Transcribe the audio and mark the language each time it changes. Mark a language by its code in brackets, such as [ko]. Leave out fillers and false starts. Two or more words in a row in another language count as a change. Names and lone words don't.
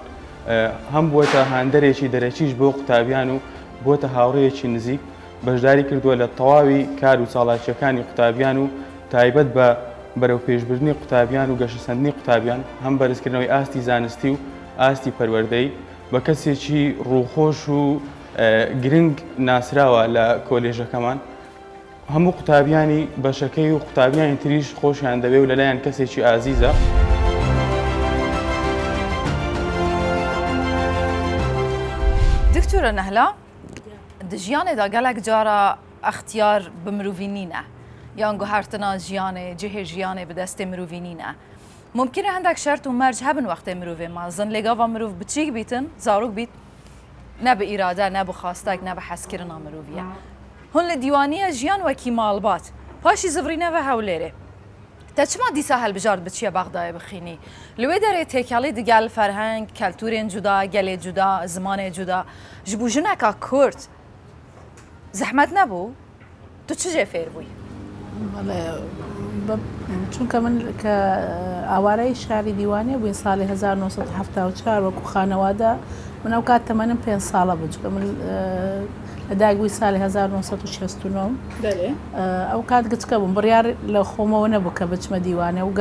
[ckb] هەم بووەتە هاندەرێکی دەرەچیش بۆ قوتابیان و بۆتە هاوڕێیەکی نزیک بەشداری کردووە لە تەواوی کار و چاڵاکیەکانی قوتابیان و تایبەت بە بەرەو پێشبردننی قوتابیان و گەشەسەندنی قوتابیان هەم بەرزکردنەوەی ئاستی زانستی و ئاستی پەروەردەی بە کەسێکی ڕووخۆش و گرنگ ناسراوە لە کۆلێژەکەمان هەموو قوتابیانی بەشەکەی و قوتابیانی تریش خۆشیان دەبێت و لەلایەن کەسێکی ئازیزە [ku] دکتورە نەهلا ژیانێدا gelek cara اختیار bi mirovî nîne yan guhertina jiyanê cihê jiyanê bi destê mirovî nîne mumkin e hendek şert û merc hebin wextê mirovê mezin lêgava mirov biçîk bîtin zarok bît ne bi îrade ne bi xastek ne bi heskirina miroviye hûn li dîwaniya jiyan wekî malbat paşî zivrîne ve hewlêrê te çima dîsa helbijar biçiye Bexdayê bixînî li wê derê têkelî digel ferheng keltûrên cuda gelê cuda zimanê cuda ji bo jineka Kurd zehmet nebû tu çi jê fêr bûyî [ckb] چونکە من کە ئاوارەی شاری دیوانێ بووین ساڵی 1970 وەکو خانەوادە من ئەو کات تەمەنم 5 ساڵە بوو چونکە من لەدایکبووی ساڵی 1969 ئەو کات گچکە بووم بڕیار لە خۆمەوە نەبوو کە بچمە دیوانێ و